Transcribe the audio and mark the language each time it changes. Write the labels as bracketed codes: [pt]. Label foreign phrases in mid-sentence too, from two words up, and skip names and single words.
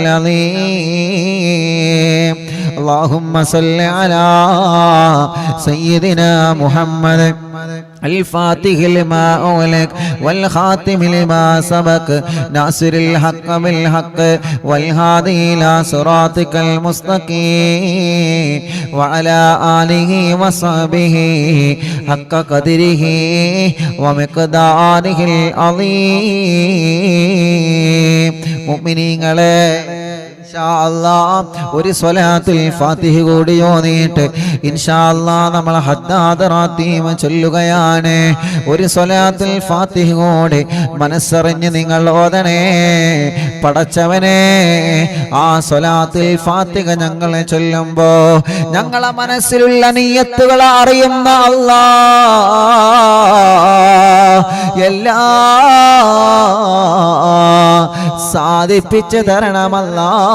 [ar] العظيم اللهم صل على سيدنا محمد الفاتح لما أغلق والخاتم لما سبق ناصر الحق بالحق والهادي إلى صراطك المستقيم وعلى آله وصحبه حق قدره ومقداره [ml] العظيم മുഅ്മിനീങ്ങളെ ഒരു സ്വലാത്തുൽ ഫാത്തിഹ കൂടി ഓതിയിട്ട് [ar] إن شاء الله [ml] നമ്മൾ ഹദ്ദാദ് റാത്തീമ ചൊല്ലുകയാണ്. ഒരു സ്വലാത്തുൽ ഫാത്തിഹ കൂടി മനസ്സറിഞ്ഞ് നിങ്ങൾ ഓതണേ. പടച്ചവനെ, ആ സ്വലാത്തുൽ ഫാത്തിഹ ഞങ്ങൾ ചൊല്ലുമ്പോ ഞങ്ങളെ മനസ്സിലുള്ള നിയ്യത്തുകൾ അറിയുന്ന അല്ലാഹ് എല്ലാ സാധിപ്പിച്ചു തരണമല്ലാ.